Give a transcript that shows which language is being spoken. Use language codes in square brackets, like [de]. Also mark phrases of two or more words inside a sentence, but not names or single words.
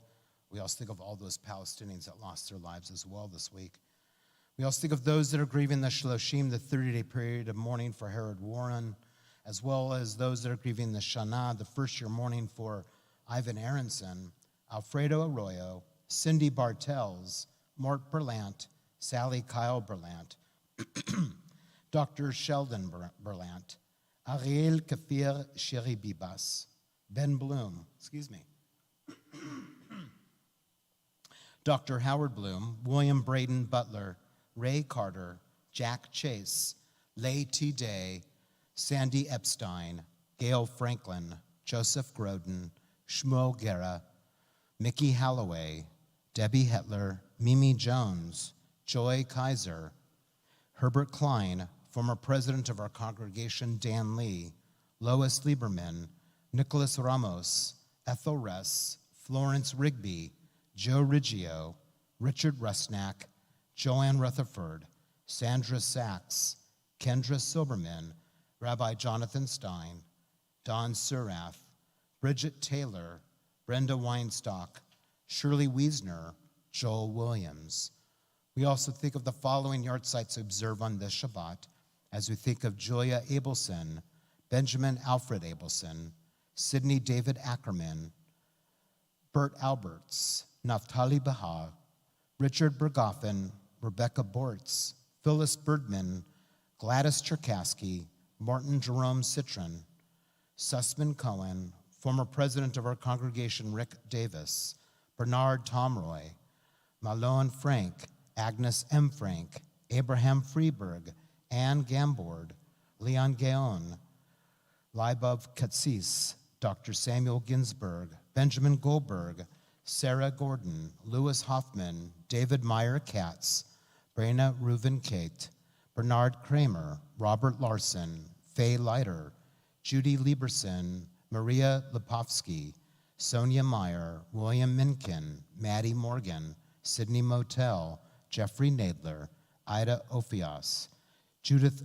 [en] We also think of all those Palestinians that lost their lives as well this week. We also think of those that are grieving the Shloshim, the 30-day period of mourning for Herod Warren, as well as those that are grieving the Shana, the first-year mourning for Ivan Aronson, Alfredo Arroyo, Cindy Bartels, Mort Berlant, Sally Kyle Berlant, Dr. Sheldon Berlant, Ariel Kafir Shiri Bibas, Ben Bloom, Dr. Howard Bloom, William Braden Butler, Ray Carter, Jack Chase, Leigh T. Day, Sandy Epstein, Gail Franklin, Joseph Groden, Shmuel Guerra, Mickey Halloway, Debbie Hetler, Mimi Jones, Joy Kaiser, Herbert Klein, former president of our congregation, Dan Lee, Lois Lieberman, Nicholas Ramos, Ethel Ress, Florence Rigby, Joe Riggio, Richard Rusnak, Joanne Rutherford, Sandra Sachs, Kendra Silberman, Rabbi Jonathan Stein, Don Surath, Bridget Taylor, Brenda Weinstock, Shirley Wiesner, Joel Williams. We also think of the following yahrzeits to observe on this Shabbat as we think of Julia Abelson, Benjamin Alfred Abelson, Sidney David Ackerman, Bert Alberts, Naftali Baha, Richard Bergoffen, Rebecca Bortz, Phyllis Birdman, Gladys Cherkasky, Martin Jerome Citron, Sussman Cohen, former president of our congregation, Rick Davis, Bernard Tomroy, Malone Frank, Agnes M. Frank, Abraham Freeberg, Anne Gambord, Leon Gaon, Leibov Katsis, Dr. Samuel Ginsberg, Benjamin Goldberg, Sarah Gordon, Louis Hoffman, David Meyer Katz, Brena Reuven Kate, Bernard Kramer, Robert Larson, Faye Leiter, Judy Lieberson, Maria Lipovsky, Sonia Meyer, William Minkin, Maddie Morgan, Sydney Motel, Jeffrey Nadler, Ida Ophias, Judith